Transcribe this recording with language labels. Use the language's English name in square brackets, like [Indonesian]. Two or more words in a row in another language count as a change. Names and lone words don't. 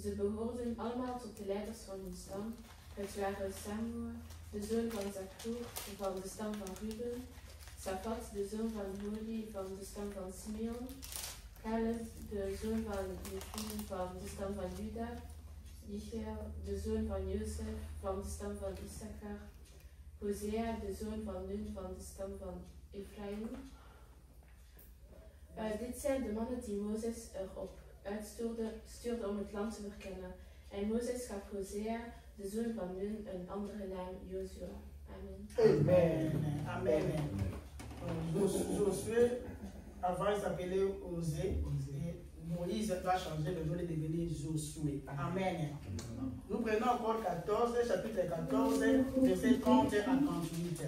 [Dutch] Ze behoorden allemaal tot de leiders van hun stam. Het waren Samuel, de zoon van Zakkur, van de stam van Ruben, Safat, de zoon van Holi, van de stam van Simeon, Caleb, de zoon van Jefune, van de stam van Juda, Jechiel, de zoon van Jozef, van de stam van Issachar, Hosea, de zoon van Nun, van de stam van Ephraim. Dit zijn de mannen die Mozes erop uitstuurde om het land te verkennen. En Mozes gaf Hosea, de zoon van Nun, een andere naam, Jozua. Amen. Amen. Amen. [French] Josué, avant il s'appelait Osée, et Moïse va changer le nom et devenir Josué. Amen. Nous prenons encore 14, chapitre 14, verset 30 à 38.